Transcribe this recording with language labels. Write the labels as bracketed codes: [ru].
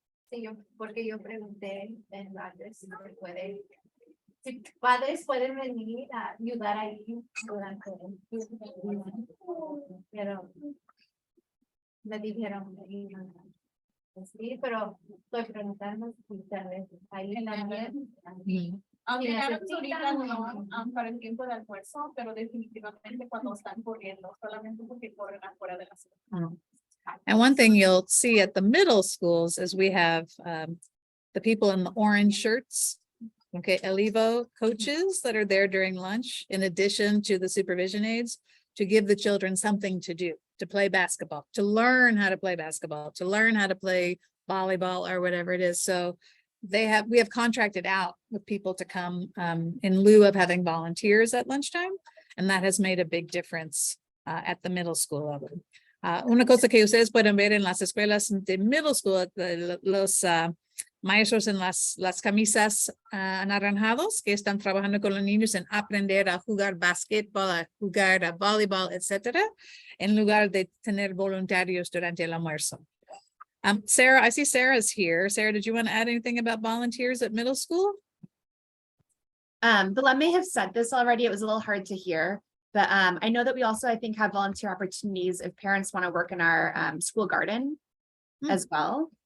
[es] Sí, porque yo pregunté en Rogers si se puede, si padres pueden venir a ayudar ahí durante el tiempo, pero me dijeron sí, pero estoy preguntando si tal vez ahí también. Aunque ahorita no, para el tiempo de almuerzo, pero definitivamente cuando están corriendo, solamente porque corren afuera de la ciudad. [en] And one thing you'll see at the middle schools is we have the people in the orange shirts. Okay, Elivo coaches that are there during lunch, in addition to the supervision aides, to give the children something to do, to play basketball, to learn how to play basketball, to learn how to play volleyball or whatever it is. So we have contracted out with people to come in lieu of having volunteers at lunchtime. And that has made a big difference at the middle school level. [es] Una cosa que ustedes pueden ver en las escuelas de middle school, los maestros en las camisas anaranjados que están trabajando con los niños en aprender a jugar básquetbol, a jugar a voleibol, etcétera, en lugar de tener voluntarios durante el almuerzo. [en] Sarah, I see Sarah's here. Sarah, did you want to add anything about volunteers at middle school? But may have said this already. It was a little hard to hear. But I know that we also, I think, have volunteer opportunities if parents want to work in our school garden as well.